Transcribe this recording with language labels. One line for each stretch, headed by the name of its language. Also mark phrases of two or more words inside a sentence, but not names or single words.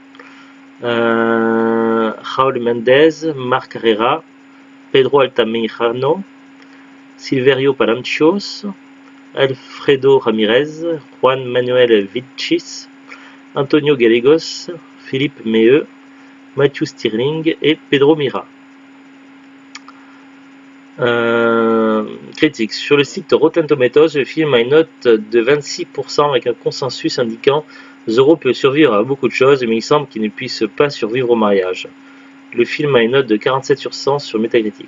French: Raúl Méndez, Marc Herrera, Pedro Altamirano, Silverio Palancios, Alfredo Ramirez, Juan Manuel Vilchis, Antonio Gallegos, Philippe Meheux, Matthew Stirling et Pedro Mira. Critique. Sur le site Rotten Tomatoes, le film a une note de 26% avec un consensus indiquant Zorro peut survivre à beaucoup de choses, mais il semble qu'il ne puisse pas survivre au mariage. Le film a une note de 47 sur 100 sur Metacritic.